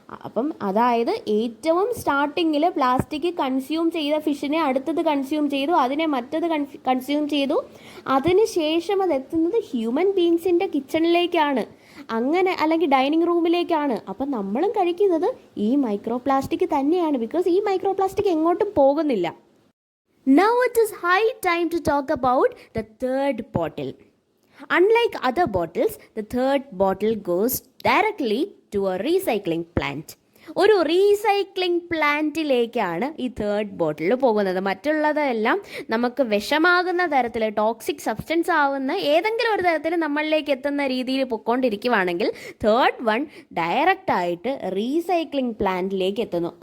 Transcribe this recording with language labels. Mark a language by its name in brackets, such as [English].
[Malayalam] അപ്പം അതായത് ഏറ്റവും സ്റ്റാർട്ടിങ്ങിൽ പ്ലാസ്റ്റിക് കൺസ്യൂം ചെയ്ത ഫിഷിനെ അടുത്തത് കൺസ്യൂം ചെയ്തു, അതിനെ മറ്റത് കൺസ്യൂം ചെയ്തു, അതിന് ശേഷം അത് എത്തുന്നത് ഹ്യൂമൻ ബീങ്സിൻ്റെ കിച്ചണിലേക്കാണ്, അങ്ങനെ അല്ലെങ്കിൽ ഡൈനിങ് റൂമിലേക്കാണ്. അപ്പം നമ്മളും കഴിക്കുന്നത് ഈ മൈക്രോ പ്ലാസ്റ്റിക് തന്നെയാണ്. ബിക്കോസ് ഈ മൈക്രോ പ്ലാസ്റ്റിക് എങ്ങോട്ടും പോകുന്നില്ല. [English] Now it is high time to talk about the third bottle. Unlike other bottles, the third bottle goes directly to a recycling plant. [Malayalam] ഒരു റീസൈക്ലിംഗ് പ്ലാന്റിലേക്കാണ് ഈ തേർഡ് ബോട്ടിൽ പോകുന്നത്. മറ്റുള്ളതെല്ലാം നമുക്ക് വിഷമാകുന്ന തരത്തിൽ, ടോക്സിക് സബ്സ്റ്റൻസ് ആവുന്ന ഏതെങ്കിലും ഒരു തരത്തിൽ നമ്മളിലേക്ക് എത്തുന്ന രീതിയിൽ പൊയ്ക്കൊണ്ടിരിക്കുവാണെങ്കിൽ തേർഡ് വൺ ഡയറക്റ്റായിട്ട് റീസൈക്ലിംഗ് പ്ലാന്റിലേക്ക് എത്തുന്നു.